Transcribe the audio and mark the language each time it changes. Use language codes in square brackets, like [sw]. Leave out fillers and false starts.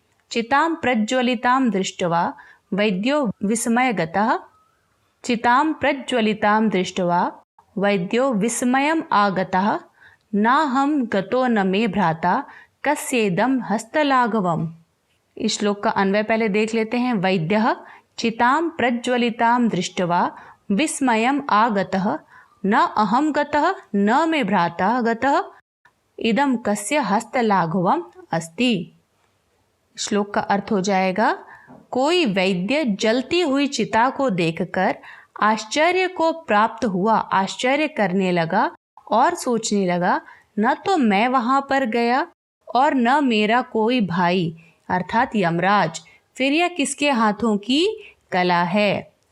[sa] चितां प्रज्वलितां दृष्ट्वा वैद्यो विस्मयगतः। चितां प्रज्वलितां दृष्ट्वा वैद्यो विस्मयम् आगतः। नाहं गतो न मे भ्राता कस्येदं हस्तलाघवम्। [hi] इस श्लोक का अन्वय पहले देख लेते हैं। [sa] वैद्यः चितां प्रज्वलितां दृष्ट्वा विस्मयम् आगतः। न अहं गतः न मे भ्राता गतः। इदं कस्य हस्तलाघवम् अस्ति। [hi] श्लोक का अर्थ हो जाएगा, कोई वैद्य जलती हुई चिता को देखकर आश्चर्य को प्राप्त हुआ, आश्चर्य करने लगा और सोचने लगा, न तो मैं वहां पर गया और न मेरा कोई भाई अर्थात यमराज, फिर यह किसके हाथों की कला है।